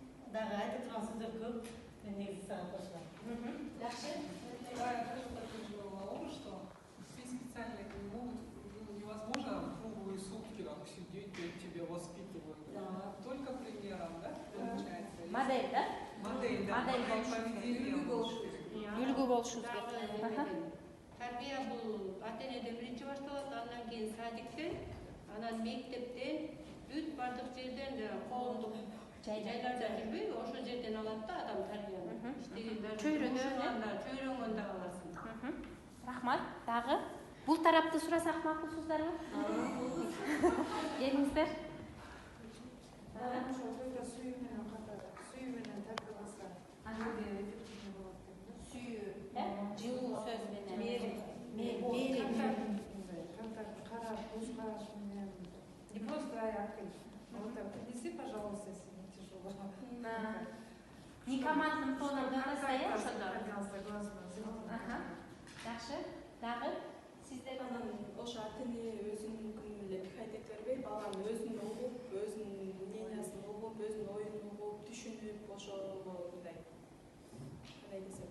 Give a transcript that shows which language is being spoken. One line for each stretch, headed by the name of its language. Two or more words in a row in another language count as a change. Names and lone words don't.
Kyrgyz: дагы айтып турган сөздөр көп. Мен негизи сага кошулам. Жакшы.
Russian: Да, я тоже так переживала, что все специально не могут, невозможно круглые сутки там сидеть, тебя воспитывают. Да. Только примером, да, получается? Модель, да? Модель, да, Модель поведения.
Kyrgyz: Үлгү болушубуз керек. Тарбия бул ата-энеден биринчи башталат, андан кийин садиктен, анан мектептен, бүт бардык жерден коомдук жайларда жүрбөйбү, ошол жерден алат да адам тарбияны. Чөйрөнгөндө аласың. Рахмат. Дагы бул тарапты сурасак макулсуздарбы? Келиңиздер. Сүйүү менен тарбияласа, эффективный болот деп. Сүйүү, жылуу сөз менен. Карап, көз караш менен.
Russian: Не просто акыл. Вот так, принеси, пожалуйста, если не тяжело. Не командным тоном дагы Согласна.
Kyrgyz: Жакшы. Дагы сиздер ошо ата-эне өзүнүн эле пикайдек бербей, баланы өзүн угуп, өзүнүн мнениясын угуп, өзүнүн оюн угуп, түшүнүп, ошого мындай. Кандай десем?